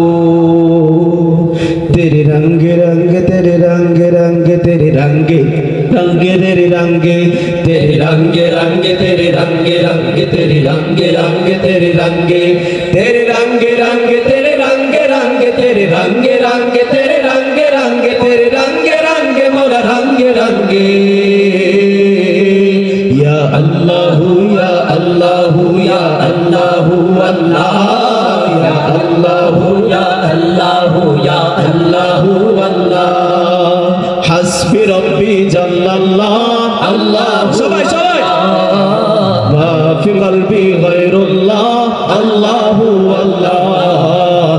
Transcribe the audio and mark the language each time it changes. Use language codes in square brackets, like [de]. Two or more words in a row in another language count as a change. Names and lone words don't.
[hi] तेरे रंग रंग तेरे रंग रंग तेरे रंग रंग तेरे रंग तेरे रंग रंग तेरे रंग रंग तेरे रंग रंग तेरे रंग तेरे रंग रंग तेरे रंग रंग तेरे रंग रंग तेरे रंग रंग तेरे रंग रंग मोरा रंग रंग [ar] يا الله يا الله يا الله الله يا الله يا الله يا الله الله حسبي ربي جل الله الله سبائي سبائي ما في قلبي غير الله الله الله